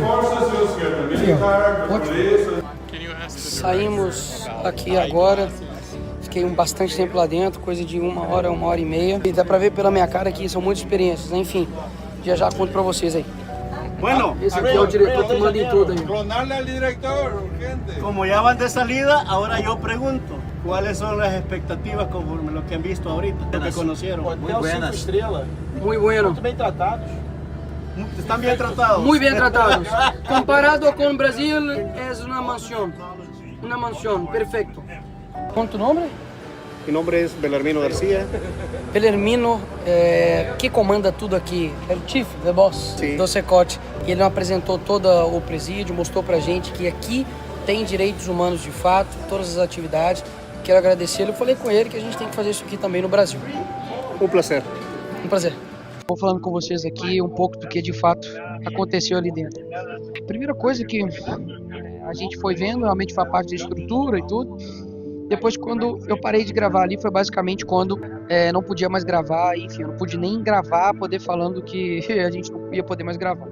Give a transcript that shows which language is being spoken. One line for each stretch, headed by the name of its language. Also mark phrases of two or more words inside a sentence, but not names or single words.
Portuguese: Aqui ó, ótimo. Saímos aqui agora, fiquei bastante tempo lá dentro, coisa de 1 hora, 1h30. E dá pra ver pela minha cara que são muitas experiências, né? Enfim, já conto pra vocês aí. Bueno, Esse aqui é o diretor que manda em tudo aí.
Spanish: Clonarle al director, urgente. Como ya van de salida, ahora yo pregunto, ¿cuáles son las expectativas conforme lo que han visto ahorita, lo que conocieron?
Portuguese: Hotel 5 estrelas,
Spanish: Muy bueno.
Portuguese: muito bem tratados.
Spanish: ¿Están bien tratados? Muy bien tratados. Comparado con Brasil, es una mansión. Una mansión, perfecto. ¿Con tu nombre? Mi nombre es Belarmino García.
Portuguese: Belarmino, que comanda tudo aqui, é o
English: Chief, the boss
Portuguese: do Secote. E ele apresentou todo o presídio, mostrou pra gente que aqui tem direitos humanos de fato, todas as atividades. Quero agradecê-lo. Eu falei com ele que a gente tem que fazer isso aqui também no Brasil.
Spanish: Un placer.
Portuguese: Um prazer. Vou falando com vocês aqui um pouco do que de fato aconteceu ali dentro. A primeira coisa que a gente foi vendo, realmente foi a parte da estrutura e tudo. Depois, quando eu parei de gravar ali, foi basicamente quando não podia mais gravar, enfim, eu não pude nem gravar, poder falando que a gente não ia poder mais gravar.